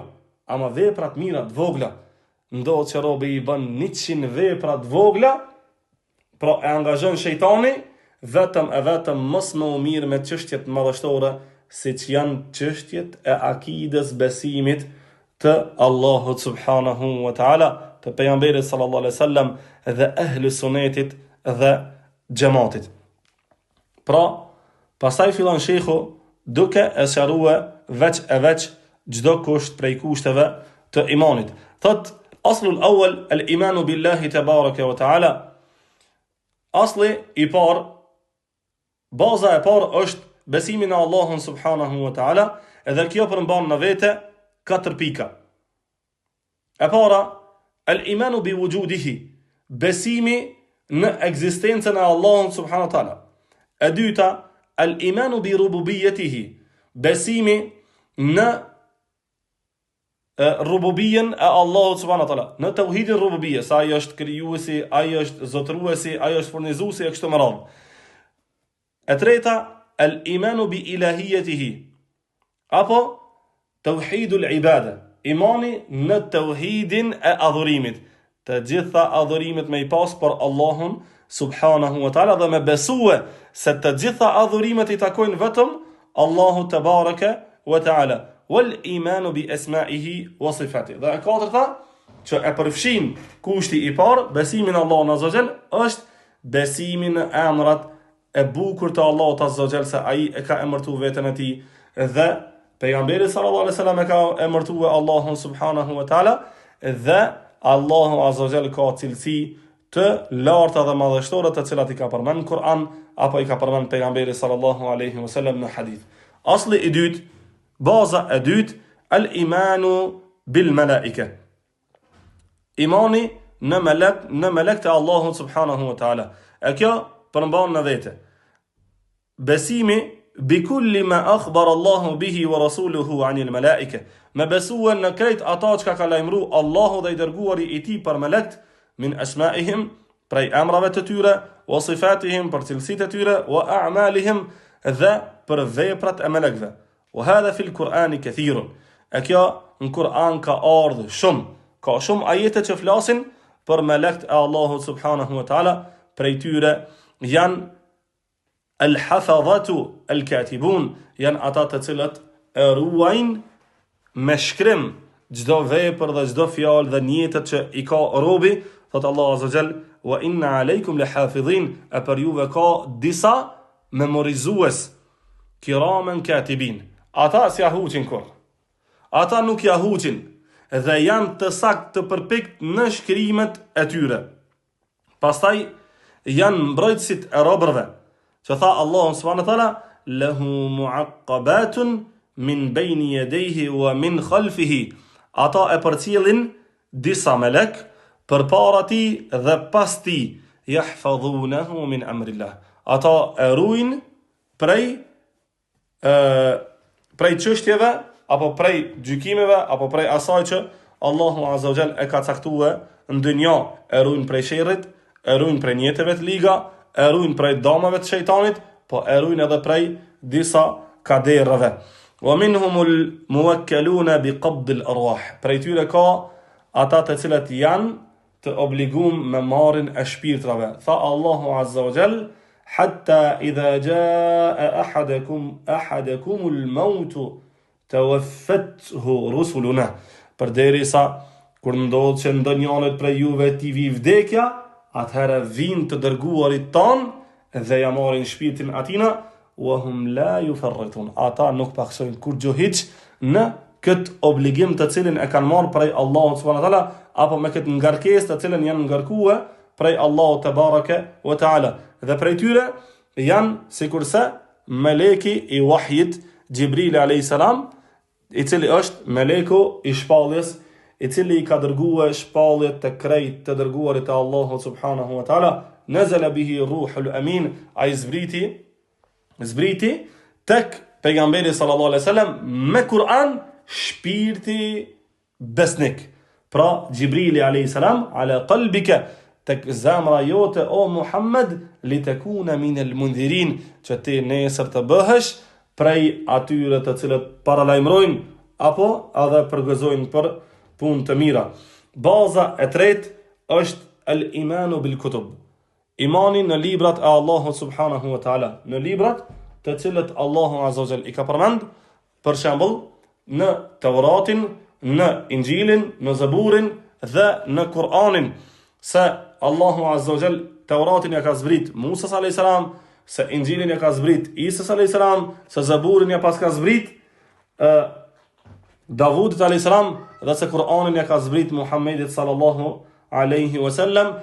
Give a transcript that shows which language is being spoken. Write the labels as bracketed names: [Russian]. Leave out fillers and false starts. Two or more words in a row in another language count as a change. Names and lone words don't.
[Albanian] Ama veprat mira të vogla, ndodh që robi i bën 100 vepra të vogla, pra e angazhon shejtani vetëm mos më u mirë me çështjet madhështore, siç janë çështjet e akides, besimit të Allahut [Arabic] سبحانه وتعالى, [Albanian] të pejgamberit [Arabic] صلى الله عليه وسلم [Albanian] dhe ehli sunetit dhe xhamatit. Pra, pastaj fillon shehu duke e sqaruar veç çdo kusht prej kushteve të imanit. Thot, [Arabic] الأصل الأول الإيمان بالله تبارك وتعالى. [Albanian] Asli i parë, baza e parë është besimi në Allahun [Arabic] سبحانه وتعالى, [Albanian] edhe kjo përmban në vete 4 pika. E para, [Arabic] الإيمان بوجوده, [Albanian] besimi në ekzistencën e Allahut [Arabic] سبحانه وتعالى. [Albanian] E dyta, [Arabic] الإيمان بربوبيته, [Albanian] besimi në rububiyen e Allahut [Arabic] سبحانه وتعالى, [Albanian] në tauhidin rububie, sa ai është krijuesi, ai është zotëruesi, ai është furnizuesi e kështu me radhë. E treta, [Arabic] الإيمان بإلهيته, [Albanian] apo [Arabic] توحيد العبادة, [Albanian] imani në tauhidin e adhurimit. të gjitha adhurimet me I pas për Allahun [Arabic] سبحانه وتعالى [Albanian] dhe me besue se të gjitha adhurimet I takojnë vetëm Allahu [Arabic] تبارك وتعالى والإيمان بأسمائه وصفاته. [Albanian] Dhe e katërta që e përfshin kushti I parë, besimin Allahun [Arabic] عز وجل, [Albanian] është besimin në emrat e bukur të Allahut [Arabic] عز وجل, [Albanian] se ai e ka emërtuar veten e tij dhe pejgamberi [Arabic] صلى الله عليه وسلم [Albanian] e ka emërtuar Allahun [Arabic] سبحانه وتعالى [Albanian] dhe Allahu [Arabic] عز وجل [Albanian] ka cilësi të larta dhe madhështore të cilat I ka përmend në Kur'an apo I ka përmend pejgamberi [Arabic] صلى الله عليه وسلم [Albanian] në hadith. Asli I dytë, baza e dytë, [Arabic] الإيمان بالملائكة. [Albanian] Imani në melek të Allahut [Arabic] سبحانه وتعالى. [Albanian] E kjo përmban në vete besimi [Arabic] بكل ما أخبر الله به ورسوله عن الملائكة. [Albanian] Me besuan në krejt ata që ka lajmëru Allahu dhe I dërguari I tij për melekt, [Arabic] من أسمائهم, [Albanian] prej emrave të tyre, [Arabic] وصفاتهم, [Albanian] për cilësitë e tyre, [Arabic] وأعمالهم, [Albanian] dhe për veprat e melekve. [Arabic] وهذا في القرآن كثير. [Albanian] E kjo në Kur'an ka ardhur shumë, ka shumë ajete që flasin për melekt e Allahut [Arabic] سبحانه وتعالى, [Albanian] prej tyre janë [Arabic] الحفظة الكاتبون, [Albanian] janë ata të cilët e ruajnë me shkrim çdo vepër dhe çdo fjalë dhe njetet që I ka robi. Thot Allah [Arabic] عز جل, وإن عليكم لحافظين, [Albanian] e për juve ka disa memorizues, [Arabic] كراما كاتبين. [Albanian] Ata si jahuqin kur. Ata nuk jahuqin dhe janë të sakt të përpikt në shkrimet e tyre. Pastaj janë mbrojtësit e robërve, që tha Allahu [Arabic] سبحانه وتعالى, له معقبات من بين يديه ومن خلفه. [Albanian] Ata e përcjellin disa melek përpara ti dhe pas ti, [Arabic] يحفظونه من أمر الله. [Albanian] Ata e ruajnë prej çështjeve apo prej gjykimeve apo prej asaj që Allahu [Arabic] عز وجل [Albanian] e ka caktuar në dynjë. E ruajnë prej sherrit, e ruajnë prej njetëve të liga, e ruajnë prej dëmave të shejtanit, po e ruajnë edhe prej disa kaderave. [Arabic] ومنهم الموكلون بقبض الأرواح. [Albanian] Prej tyre ka ata të cilët janë të obligum me marrin e shpirtrave. Tha Allahu [Arabic] عز وجل, حتى إذا جاء أحدكم الموت توفته رسلنا. [Albanian] Përderisa kur ndodh që ndonjërit prej juve t'i vi vdekja, atëherë vinë të dërguarit tan dhe ja marrin shpirtin atina, [Arabic] وهم لا يفرطون. [Albanian] Ata nuk paksojnë kur gjohiq në këtë obligim të cilin e kanë marrë prej Allahut [Arabic] سبحانه وتعالى, [Albanian] apo me këtë ngarkesë të cilën janë ngarkuar prej Allahut [Arabic] تبارك وتعالى. [Albanian] Dhe prej tyre janë sikurse meleki I wahjit Gjibril [Arabic] عليه السلام, [Albanian] I cili është meleku I shpalljes, I cili I ka dërguar shpalljet të krejt të dërguarit të Allahut [Arabic] سبحانه وتعالى. نزل به الروح الأمين, [Albanian] ai zbriti tek pejgamberi [Arabic] صلى الله عليه وسلم [Albanian] me Kur'an shpirti besnik. Pra Gjibrili [Arabic] عليه السلام على قلبك, [Albanian] tek zamra jote o Muhammed, [Arabic] لتكون من المنذرين, [Albanian] që ti nesër të bëhesh prej atyre të cilët paralajmërojnë apo edhe përgëzojnë për punë të mira. Baza e tretë është [Arabic] الإيمان بالكتب. [Albanian] Imani në librat e Allahut [Arabic] سبحانه وتعالى, [Albanian] në librat të cilët Allahu [Arabic] عز وجل [Albanian] I ka përmend, për shembull në Teuratin, në Injilin, në Zaburin dhe në Kur'anin, se Allahu [Arabic] عز وجل [Albanian] Teuratin ja ka zbrit Musa [Arabic] عليه السلام, [Albanian] se Injilin ja ka zbrit Isa [Arabic] عليه السلام, [Albanian] se Zaburin ja pas ka zbrit Davudit [Arabic] عليه السلام, [Albanian] dhe se Kur'anin ja ka zbrit Muhammedit [Arabic] صلى الله عليه وسلم.